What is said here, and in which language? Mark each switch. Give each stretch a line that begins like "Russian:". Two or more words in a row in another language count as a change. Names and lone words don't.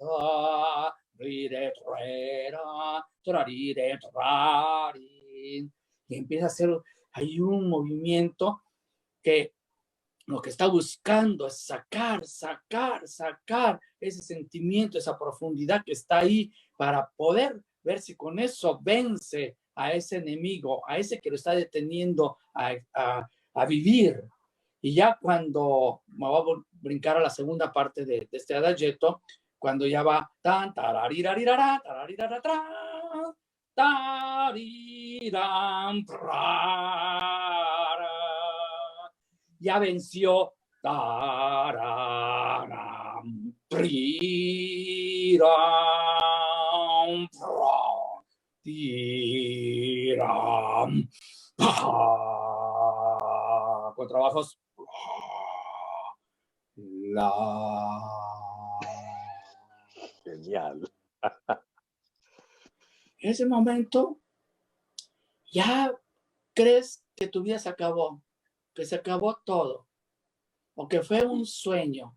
Spanish: y empieza a hacer ahí un movimiento que lo que está buscando es sacar ese sentimiento, esa profundidad que está ahí para poder ver si con eso vence a ese enemigo, a ese que lo está deteniendo a vivir. Y ya cuando me voy a brincar a la segunda parte de este adagietto, cuando ya va tan tararirarirara, tarariraratran, tariram, ya venció. Tararam, triram, tiram, con trabajos. Genial. En ese momento ya crees que tu vida se acabó, que se acabó todo, o que fue un sueño.